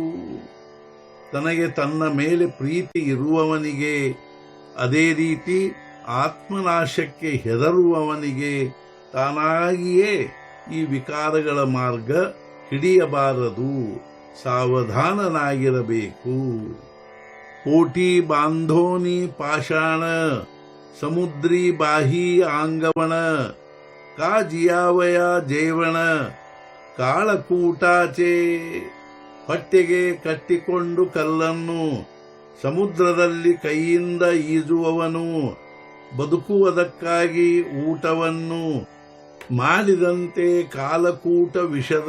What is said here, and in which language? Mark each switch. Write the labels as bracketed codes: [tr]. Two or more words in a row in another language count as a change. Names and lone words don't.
[kn] ತನಗೆ ತನ್ನ ಮೇಲೆ ಪ್ರೀತಿ ಇರುವವನಿಗೆ, ಅದೇ ರೀತಿ ಆತ್ಮನಾಶಕ್ಕೆ ಹೆದರುವವನಿಗೆ ತಾನಾಗಿಯೇ ಈ ವಿಕಾರಗಳ ಮಾರ್ಗ ಹಿಡಿಯಬಾರದು, ಸಾವಧಾನನಾಗಿರಬೇಕು। [mr] कोटी बांधोनी पाषाण समुद्री बाही आंगवण का जियावया जेवण ಕಾಳಕೂಟಾಚೆ। [kn] ಹೊಟ್ಟೆಗೆ ಕಟ್ಟಿಕೊಂಡು ಕಲ್ಲನ್ನು ಸಮುದ್ರದಲ್ಲಿ ಕೈಯಿಂದ ಈಜುವವನು ಬದುಕುವುದಕ್ಕಾಗಿ ಊಟವನ್ನು ಮಾಡಿದಂತೆ ಕಾಲಕೂಟ ವಿಷದ।